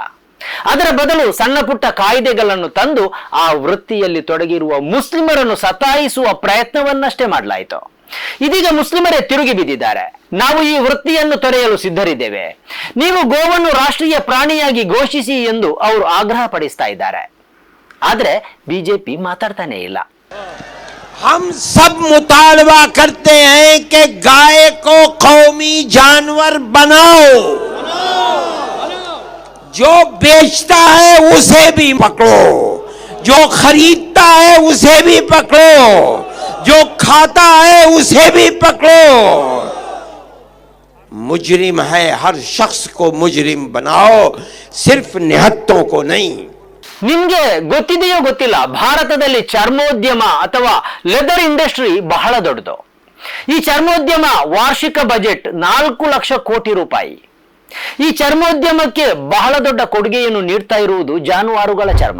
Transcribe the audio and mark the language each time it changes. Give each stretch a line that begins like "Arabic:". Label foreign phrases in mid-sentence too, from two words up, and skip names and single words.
Kannada: ಅದರ ಬದಲು ಸಣ್ಣ ಪುಟ್ಟ ಕಾಯ್ದೆಗಳನ್ನು ತಂದು ಆ ವೃತ್ತಿಯಲ್ಲಿ ತೊಡಗಿರುವ ಮುಸ್ಲಿಮರನ್ನು ಸತಾಯಿಸುವ ಪ್ರಯತ್ನವನ್ನಷ್ಟೇ ಮಾಡಲಾಯಿತು. ಇದೀಗ ಮುಸ್ಲಿಮರೇ ತಿರುಗಿ ಬಿದ್ದಿದ್ದಾರೆ. ನಾವು ಈ ವೃತ್ತಿಯನ್ನು ತೊರೆಯಲು ಸಿದ್ಧರಿದ್ದೇವೆ, ನೀವು ಗೋವನ್ನು ರಾಷ್ಟ್ರೀಯ ಪ್ರಾಣಿಯಾಗಿ ಘೋಷಿಸಿ ಎಂದು ಅವರು ಆಗ್ರಹ ಪಡಿಸ್ತಾ ಇದ್ದಾರೆ. ಆದ್ರೆ ಬಿಜೆಪಿ ಮಾತಾಡ್ತಾನೆ ಇಲ್ಲ.
Urdu: ہم سب مطالبہ کرتے ہیں کہ گائے کو قومی جانور بناؤ، جو بیچتا ہے اسے بھی پکڑو، جو خریدتا ہے اسے بھی پکڑو، جو کھاتا ہے اسے بھی پکڑو. مجرم ہے، ہر شخص کو مجرم بناؤ، صرف نہتوں کو نہیں.
Kannada: ನಿಮ್ಗೆ ಗೊತ್ತಿದೆಯೋ ಗೊತ್ತಿಲ್ಲ, ಭಾರತದಲ್ಲಿ ಚರ್ಮೋದ್ಯಮ ಅಥವಾ
English: leather industry
Kannada: ಬಹಳ ದೊಡ್ಡದು. ಈ ಚರ್ಮೋದ್ಯಮ ವಾರ್ಷಿಕ ಬಜೆಟ್ 4 ಲಕ್ಷ ಕೋಟಿ ರೂಪಾಯಿ. ಈ ಚರ್ಮೋದ್ಯಮಕ್ಕೆ ಬಹಳ ದೊಡ್ಡ ಕೊಡುಗೆಯನ್ನು ನೀಡ್ತಾ ಇರುವುದು ಜಾನುವಾರುಗಳ ಚರ್ಮ.